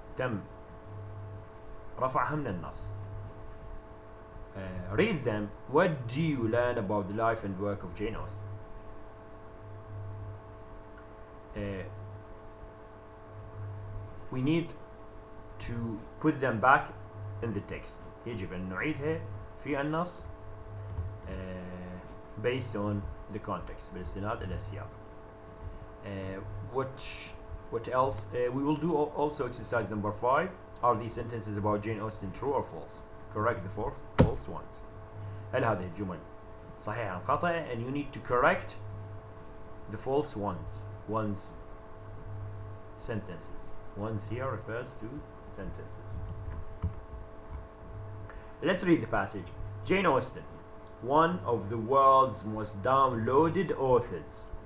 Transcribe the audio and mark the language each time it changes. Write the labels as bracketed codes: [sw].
[ar] تم رفعها من النص. [en] Read them. What do you learn about the life and work of Jane Austen? We need to put them back in the text. [ar] يجب أن نعيدها في النص [en] based on the context [ar] بالاستناد إلى السياق. [en] What else? We will do also exercise number 5. Are these sentences about Jane Austen true or false? Correct the false ones. [ar] هل هذه الجمل صحيحة أم خطأ? [en] And you need to correct the false ones sentences. Ones here refers to sentences. Let's read the passage. Jane Austen, one of the world's most downloaded authors.